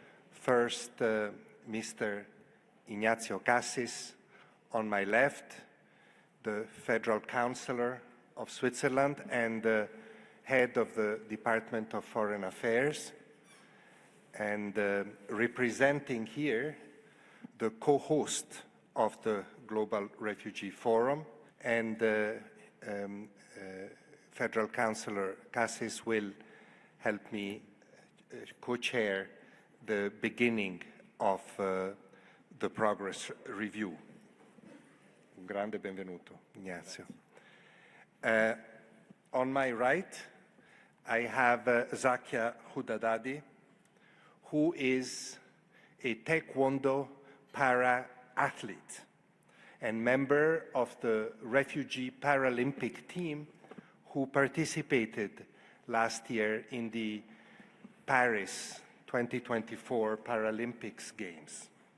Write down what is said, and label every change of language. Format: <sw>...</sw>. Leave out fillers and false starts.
<en>First, Mr. Ignazio Cassis on my left, the Federal Counselor of Switzerland and the head of the Department of Foreign Affairs, and representing here the co-host of the Global Refugee Forum, and Federal Counselor Cassis will help me co-chair the beginning of the progress review.</en> <it>Un grande benvenuto, Ignazio.</it> <en>On my right, I have Zakia Hudadadi, who is a Taekwondo para-athlete and member of the Refugee Paralympic team who participated last year in the Paris 2024 Paralympics Games.</en>